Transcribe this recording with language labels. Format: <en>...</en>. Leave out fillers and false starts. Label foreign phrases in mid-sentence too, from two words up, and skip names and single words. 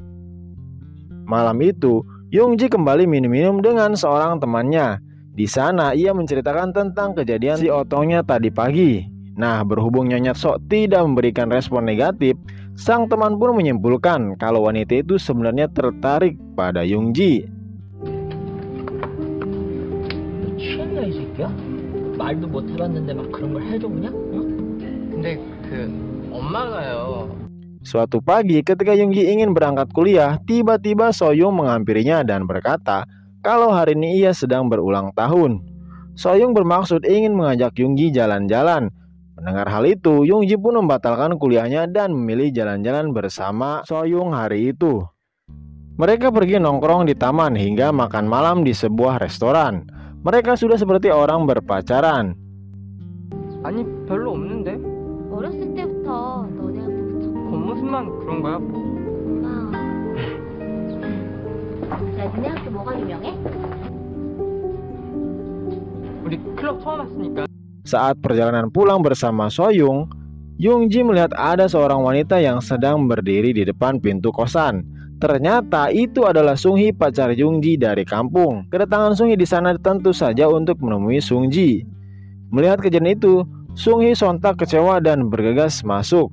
<id>Malam itu, Yungji kembali minum-minum dengan seorang temannya. Di sana ia menceritakan tentang kejadian si otongnya tadi pagi. Nah, berhubung Nyonya So tidak memberikan respon negatif, sang teman pun menyimpulkan kalau wanita itu sebenarnya tertarik pada Yungji.</id> <ko>취했냐 이 새끼야? 말도 못 해봤는데 막 그런 걸 해줘 그냥? 어? 근데 엄마가요.</ko> <id>Suatu pagi ketika Yungji ingin berangkat kuliah, tiba-tiba Soyung menghampirinya dan berkata kalau hari ini ia sedang berulang tahun. Soyung bermaksud ingin mengajak Yungji jalan-jalan. Mendengar hal itu, Yungji pun membatalkan kuliahnya dan memilih jalan-jalan bersama Soyung hari itu. Mereka pergi nongkrong di taman hingga makan malam di sebuah restoran. Mereka sudah seperti orang berpacaran.</id> <ko>아니, 별로 없는데? 어렸을 때부터 너네하고 붙였고. 겉모습만 그런 거야? 엄마, 너네 학교 뭐가 유명해? 우리 클럽 처음 왔으니까.</ko> <id>Saat perjalanan pulang bersama Soyung, Yungji melihat ada seorang wanita yang sedang berdiri di depan pintu kosan. Ternyata itu adalah Sunghi, pacar Yungji dari kampung. Kedatangan Sunghi di sana tentu saja untuk menemui Sungji. Melihat kejadian itu, Sunghi sontak kecewa dan bergegas masuk.</id>